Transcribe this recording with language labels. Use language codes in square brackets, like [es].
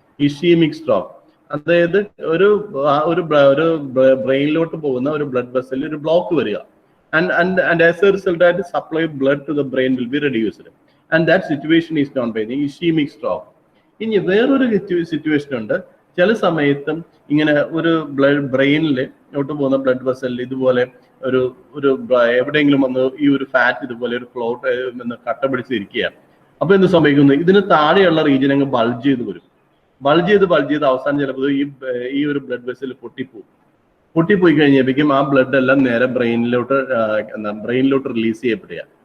[ml] ഇഷീമിക് stroke അതായത് ഒരു ബ്രെയിനിലോട്ട് പോകുന്ന ഒരു ബ്ലഡ് വെസലിൽ ഒരു ബ്ലോക്ക് വരിക. [en] And as a result, that the supply of blood to the brain will be reduced. And that situation is known by the ischemic stroke. [ml] ഇനി വേറൊരു situation ഉണ്ട്. ചില സമയത്തും ഇങ്ങനെ ഒരു ബ്രെയിനിലോട്ട് പോകുന്ന ബ്ലഡ് വെസലിൽ ഇതുപോലെ ഒരു എവിടെയെങ്കിലും വന്ന് ഈ ഒരു ഫാറ്റ് ഇതുപോലെ ഒരു ക്ലോട്ട് കട്ട പിടിച്ചിരിക്കുകയാണ്. അപ്പൊ എന്ത് സംഭവിക്കുന്നു? ഇതിന് താഴെയുള്ള റീജിയൻ അങ്ങ് ബൾജ് ചെയ്ത് വരും. ബൾജ് ചെയ്ത് അവസാനം ചിലപ്പോൾ ഈ ഒരു ബ്ലഡ് വെസൽ പൊട്ടിപ്പോയി കഴിഞ്ഞപ്പോഴേക്കും ആ ബ്ലഡ് എല്ലാം നേരെ ബ്രെയിനിലോട്ട് റിലീസ് ചെയ്യപ്പെടുക.